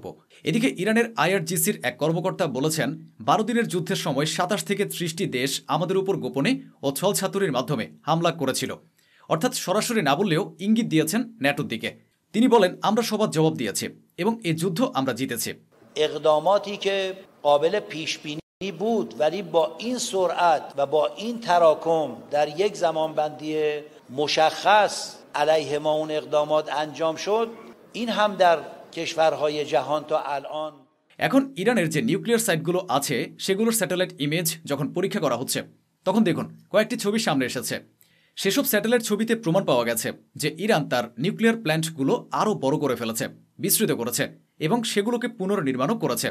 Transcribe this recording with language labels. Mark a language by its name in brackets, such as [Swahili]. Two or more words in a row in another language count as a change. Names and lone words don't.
[Bangla] এদিকে ইরানের আইআরজিসির এক কর্মকর্তা বলেছেন, 12 দিনের যুদ্ধের সময় 27 থেকে 30টি দেশ আমাদের উপর গোপনে ও ছলছাতুরির মাধ্যমে হামলা করেছিল। অর্থাৎ সরাসরি না বললেও ইঙ্গিত দিয়েছেন ন্যাটোর দিকে। তিনি বলেন, আমরা সবার জবাব দিয়েছি এবং এই যুদ্ধ আমরা জিতেছি। [Persian] اقداماتی که قابل پیش بینی بود ولی با این سرعت و با این تراکم در یک زمانبندی مشخص علیه ما اون اقدامات انجام شد این هم در کشورهای جهان تا الان। [Bangla] এখন ইরানের যে [English] nuclear sites [Bangla] আছে সেগুলোর [English] satellite image [Bangla] যখন পরীক্ষা করা হচ্ছে তখন দেখুন কয়েকটি ছবি সামনে এসেছে। সেসব স্যাটেলাইট ছবিতে প্রমাণ পাওয়া গেছে যে ইরান তার [English] nuclear plants [Bangla] আরও বড় করে ফেলেছে, বিস্তৃত করেছে এবং সেগুলোকে পুনর্নির্মাণও করেছে।